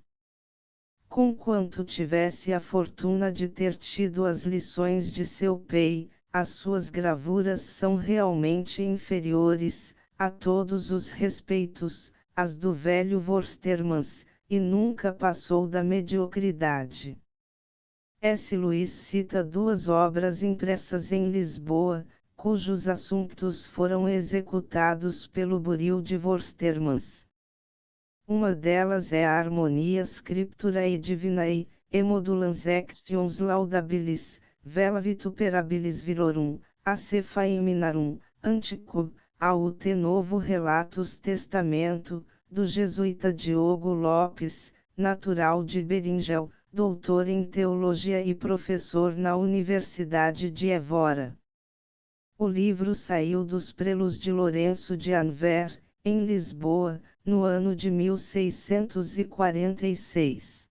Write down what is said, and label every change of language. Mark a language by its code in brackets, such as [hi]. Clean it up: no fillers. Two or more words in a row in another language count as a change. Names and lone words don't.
[pt] Conquanto tivesse a fortuna de ter tido as lições de seu pai, as suas gravuras são realmente inferiores, a todos os respeitos, às do velho Vorstermans, e nunca passou da mediocridade. S. Luís cita duas obras impressas em Lisboa, cujos assuntos foram executados pelo buril de Vorstermans. Uma delas é a Harmonia Scripturae Divinae, Emodulans Actions Laudabilis, Vela Vituperabilis Virorum, AC Faeminarum, Antico, AUT Novo Relatus Testamento, do jesuíta Diogo Lopes, natural de Beringel, doutor em teologia e professor na Universidade de Évora. O livro saiu dos prelos de Lourenço de Anver, em Lisboa, no ano de 1646.